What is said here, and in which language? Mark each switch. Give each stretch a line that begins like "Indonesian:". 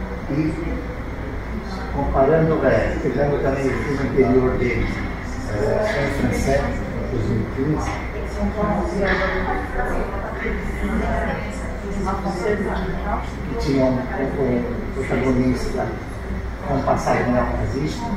Portuguese: E comparando, pegando também o filme anterior dele, em francês, 2015,
French: Si on pense à français de 2015,
Portuguese: que tinha um protagonista com um passado neonazista,